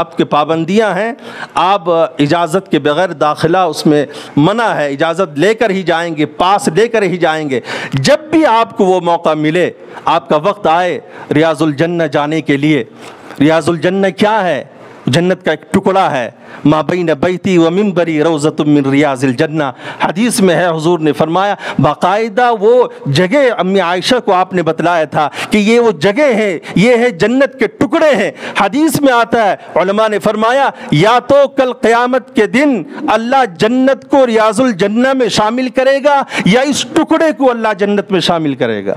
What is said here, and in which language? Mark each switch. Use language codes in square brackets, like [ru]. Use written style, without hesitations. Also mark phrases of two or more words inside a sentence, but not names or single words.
[ur] آپ کے پابندیاں ہیں، آپ اجازت کے بغیر داخلہ اس میں منع ہے، اجازت لے کر ہی جائیں گے، پاس لے کر ہی جائیں گے. جب بھی آپ کو وہ موقع ملے، آپ کا وقت آئے ریاض الجنہ جانے کے لیے. ریاض الجنہ کیا ہے؟ جنت کا ایک ٹکڑا ہے. [ar] ما بین بیتی و منبری روضۃ من ریاض الجنہ. [ur] حدیث میں ہے، حضور نے فرمایا باقاعدہ وہ جگہ امی عائشہ کو آپ نے بتلایا تھا کہ یہ وہ جگہ ہے، یہ ہے جنت کے ٹکڑے ہیں. حدیث میں آتا ہے، علماء نے فرمایا یا تو کل قیامت کے دن اللہ جنت کو ریاض الجنہ میں شامل کرے گا یا اس ٹکڑے کو اللہ جنت میں شامل کرے گا.